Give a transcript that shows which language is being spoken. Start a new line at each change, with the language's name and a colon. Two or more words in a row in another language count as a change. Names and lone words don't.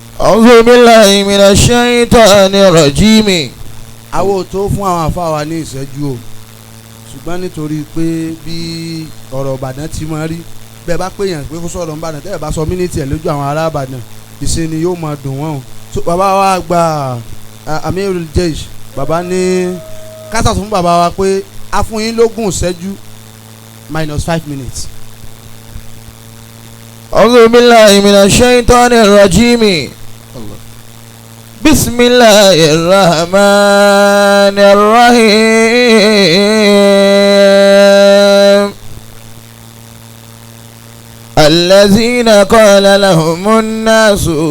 Arabic: أعوذ بالله من الشيطان الرجيم.
Yoruba: Àwo tó fún àwọn àfáà ní ìṣẹ́jú o ṣùgbọ́n nítorí pé bí ọ̀rọ̀ Ìbàdàn ti máa rí bẹ́ẹ̀ bá pè yàn pé kó sọ̀rọ̀ Ìbàdàn tẹ́lẹ̀ bá sọ mínítì ẹ̀ lójú àwọn ará Ìbàdàn ìṣe ni yóò máa dùn wọ́n o. So bàbá wa gba
Arabic: أمير الجيش
Yoruba: bàbá ní kásà fún bàbá wa pé a fún yín lógún ìṣẹ́jú -5 minutes.
Arabic: أعوذ بالله من الشيطان الرجيم. بسم الله الرحمن الرحيم. الذين قال لهم الناس